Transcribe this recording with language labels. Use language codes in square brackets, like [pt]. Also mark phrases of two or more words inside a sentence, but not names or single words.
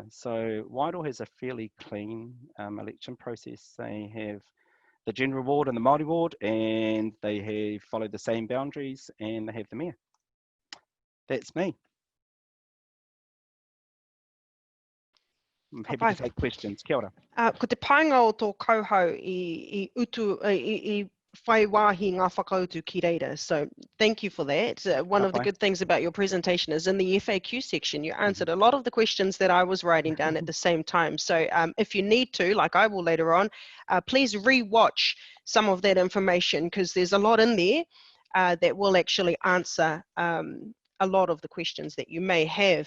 [en] So Wairoa has a fairly clean election process. They have the general ward and the Māori ward, and they have followed the same boundaries, and they have the mayor. That's me. I'm happy to take questions. Kia ora. [mi] Ko te painga o tō kauhau i whai wāhi ngā whakautu ki reira. [en] So thank you for that. One of the good things about your presentation is in the FAQ section, you answered a lot of the questions that I was writing down at the same time. So if you need to, like I will later on, please re-watch some of that information, because there's a lot in there that will actually answer a lot of the questions that you may have.